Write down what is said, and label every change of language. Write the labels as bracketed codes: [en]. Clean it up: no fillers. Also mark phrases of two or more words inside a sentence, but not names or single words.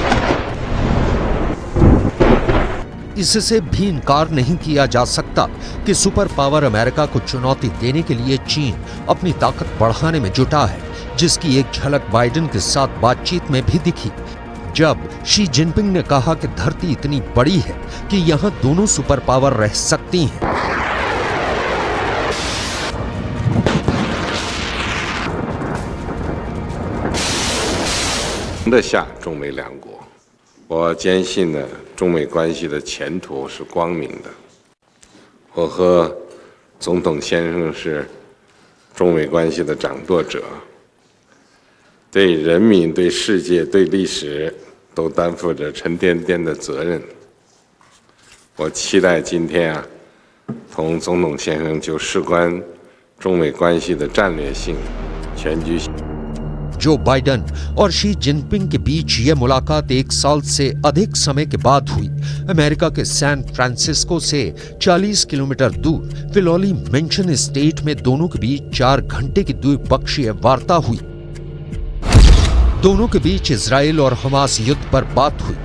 [hi] इससे भी इनकार नहीं किया जा सकता कि [en] super power [hi] अमेरिका को चुनौती देने के लिए चीन अपनी ताकत बढ़ाने में जुटा है, जिसकी एक झलक बाइडेन के साथ बातचीत में भी दिखी, जब शी जिनपिंग ने कहा कि धरती इतनी बड़ी है कि यहां दोनों [en] super power [hi] रह सकती हैं। [zh] 中美两国，我坚信呢，中美关系的前途是光明的。我和总统先生是中美关系的掌舵者，对人民、对世界、对历史都担负着沉甸甸的责任。我期待今天同总统先生就事关中美关系的战略性、全局性。 [hi] जो बाइडेन और शी जिनपिंग के बीच यह मुलाकात 1 साल से अधिक समय के बाद हुई। अमेरिका के सैन फ्रांसिस्को से 40 किलोमीटर दूर फिलौली मेंशन स्टेट में दोनों के बीच 4 घंटे की द्विपक्षीय वार्ता हुई। दोनों के बीच इजराइल और हमास युद्ध पर बात हुई।